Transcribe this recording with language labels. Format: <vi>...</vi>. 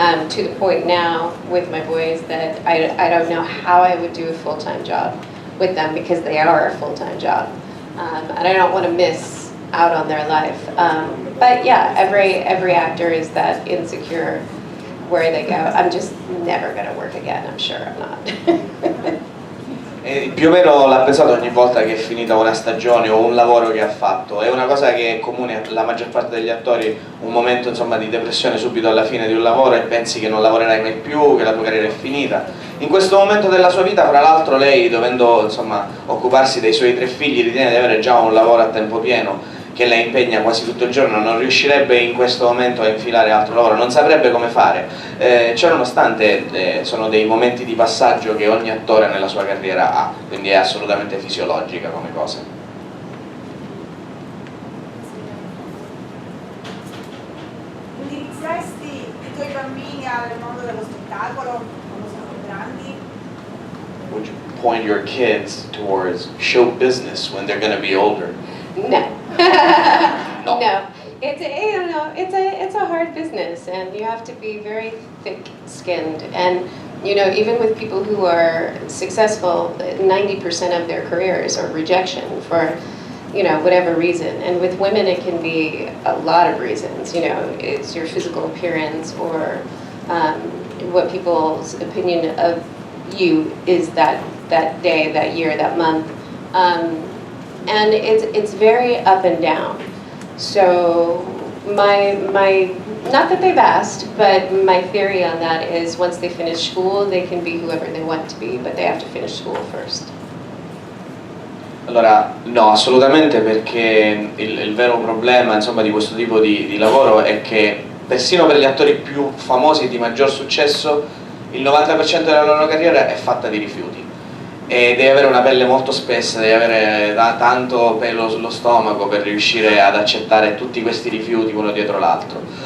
<en>To the point now with my boys that I don't know how I would do a full-time job with them because they are a full-time job, and I don't want to miss out on their life. But yeah, every actor is that insecure where they go, I'm just never going to work again, I'm sure I'm not.</en> <it>E più o meno l'ha pensato ogni volta che è finita una stagione o un lavoro che ha fatto. È una cosa che è comune alla maggior parte degli attori, un momento insomma di depressione subito alla fine di un lavoro e pensi che non lavorerai mai più, che la tua carriera è finita. In questo momento della sua vita, fra l'altro, lei, dovendo insomma occuparsi dei suoi 3 figli, ritiene di avere già un lavoro a tempo pieno che la impegna quasi tutto il giorno, non riuscirebbe in questo momento a infilare altro lavoro, non saprebbe come fare. Ciononostante sono dei momenti di passaggio che ogni attore nella sua carriera ha, quindi è assolutamente fisiologica come cosa. Indirizzeresti i tuoi bambini al mondo dello spettacolo quando sono grandi?</it> <en>Would you point your kids towards show business when they're going to be older? No. No. It's a hard business, and you have to be very thick-skinned. And even with people who are successful, 90% of their careers are rejection for whatever reason. And with women, it can be a lot of reasons. It's your physical appearance or what people's opinion of you is that day, that year, that month. And it's very up and down. So my not that they've asked, but my theory on that is once they finish school, they can be whoever they want to be, but they have to finish school first.</en> <it>Allora, no, assolutamente, perché il vero problema insomma di questo tipo di lavoro è che persino per gli attori più famosi e di maggior successo il 90% della loro carriera è fatta di rifiuti. E devi avere una pelle molto spessa, devi avere tanto pelo sullo stomaco per riuscire ad accettare tutti questi rifiuti uno dietro l'altro.</it>